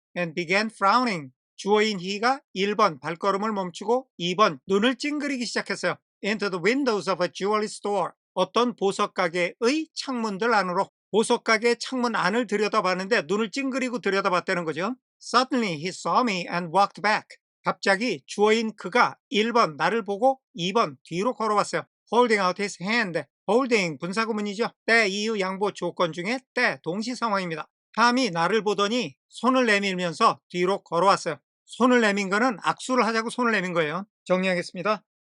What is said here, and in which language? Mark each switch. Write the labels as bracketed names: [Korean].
[English] And began frowning. [Korean] 주어인 he가 1번 발걸음을 멈추고 2번 눈을 찡그리기 시작했어요. [English] Into the windows of a jewelry store. [Korean] 어떤 보석가게의 창문들 안으로. 보석가게의 창문 안을 들여다봤는데 눈을 찡그리고 들여다봤다는 거죠. [English] Suddenly he saw me and walked back. [Korean] 갑자기 주어인 그가 1번 나를 보고 2번 뒤로 걸어왔어요. [English] Holding out his hand. [Korean] holding 분사구문이죠. 때, 이유, 양보, 조건 중에 때, 동시 상황입니다. 탐이 나를 보더니 손을 내밀면서 뒤로 걸어왔어요. 손을 내민 거는 악수를 하자고 손을 내민 거예요. 정리하겠습니다.